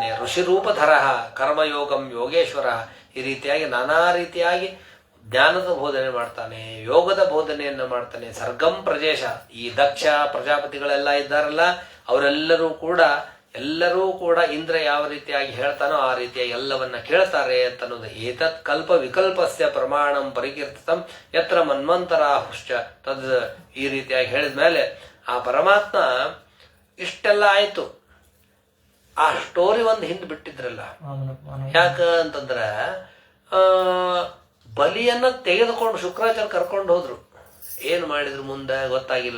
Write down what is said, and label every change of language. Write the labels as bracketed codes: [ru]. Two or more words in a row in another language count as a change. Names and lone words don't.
[sa] ಋಷಿ ರೂಪಧರ ಕರ್ಮಯೋಗಂ ಯೋಗೇಶ್ವರ, [kn] ಈ ರೀತಿಯಾಗಿ ನಾನಾ ರೀತಿಯಾಗಿ ಜ್ಞಾನದ ಬೋಧನೆ ಮಾಡ್ತಾನೆ, ಯೋಗದ ಬೋಧನೆಯನ್ನ ಮಾಡ್ತಾನೆ. [sa] ಸರ್ಗಂ ಪ್ರಜೇಶ, [kn] ಈ ದಕ್ಷ ಪ್ರಜಾಪತಿಗಳೆಲ್ಲ ಇದ್ದಾರಲ್ಲ, ಅವರೆಲ್ಲರೂ ಕೂಡ ಇಂದ್ರ ಯಾವ ರೀತಿಯಾಗಿ ಹೇಳ್ತಾನೋ ಆ ರೀತಿಯಾಗಿ ಎಲ್ಲವನ್ನ ಕೇಳ್ತಾರೆ ಅಂತನ್ನೋದು. [sa] ಏತತ್ ಕಲ್ಪ ವಿಕಲ್ಪಸ್ಯ ಪ್ರಮಾಣಂ ಪರಿಕೀರ್ತಿತಂ ಯತ್ರ ಮನ್ವಂತರಾಹುಶ್ಚ ತದ್, [kn] ಈ ರೀತಿಯಾಗಿ ಹೇಳಿದ ಮೇಲೆ ಆ ಪರಮಾತ್ಮ ಇಷ್ಟೆಲ್ಲ ಆಯ್ತು. ಆ ಸ್ಟೋರಿ ಒಂದು ಹಿಂದ್ ಬಿಟ್ಟಿದ್ರಲ್ಲ, ಯಾಕ ಅಂತಂದ್ರ ಬಲಿಯನ್ನ ತೆಗೆದುಕೊಂಡು ಶುಕ್ರಾಚಾರ್ಯ ಕರ್ಕೊಂಡು ಹೋದ್ರು. ಏನು ಮಾಡಿದ್ರು ಮುಂದೆ ಗೊತ್ತಾಗಿಲ್ಲ.